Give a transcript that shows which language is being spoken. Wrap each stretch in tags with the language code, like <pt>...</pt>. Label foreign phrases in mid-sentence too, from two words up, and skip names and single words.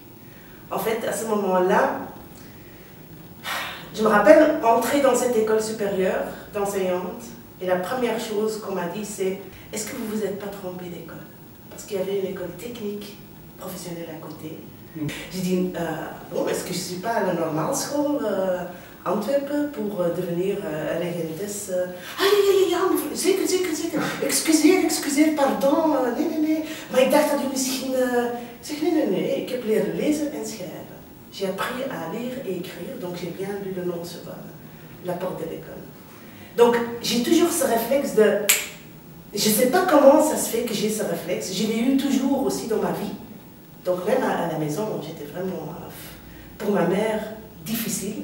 <fr>En fait, à ce moment-là, je me rappelle entrer dans cette école supérieure d'enseignante et la première chose qu'on m'a dit c'est « Est-ce que vous vous êtes pas trompé d'école ?» Parce qu'il y avait une école technique professionnelle à côté. J'ai dit « Bon, est-ce que je ne suis pas à la</fr> <nl>normal school Antwerpen</nl> <fr>pour devenir regentes.</fr> <nl>Zeker. Excuseer, pardon, nee. Maar ik dacht dat u misschien... Ik zeg nee, ik heb leren lezen en schrijven.</nl> <fr>J'ai appris à lire et écrire, donc j'ai bien lu le nom sur la porte de l'école. Donc j'ai toujours ce réflexe de... Je ne sais pas comment ça se fait que j'ai ce réflexe, je l'ai eu toujours aussi dans ma vie. Donc même à la maison, j'étais vraiment, pour ma mère, difficile.</fr>